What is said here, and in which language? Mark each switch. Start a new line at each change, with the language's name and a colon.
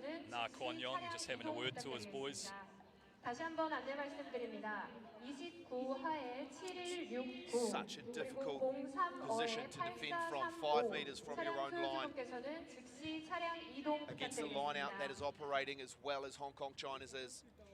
English: Na Kwon Young just having a word to his boys.
Korean: 다시 한번 안내 말씀드립니다. 29하에 7169
English: Such a difficult position to defend from, 5 metres from your own line.
Korean: 즉시 차량 이동
English: Against the line out that is operating as well as Hong Kong China's is.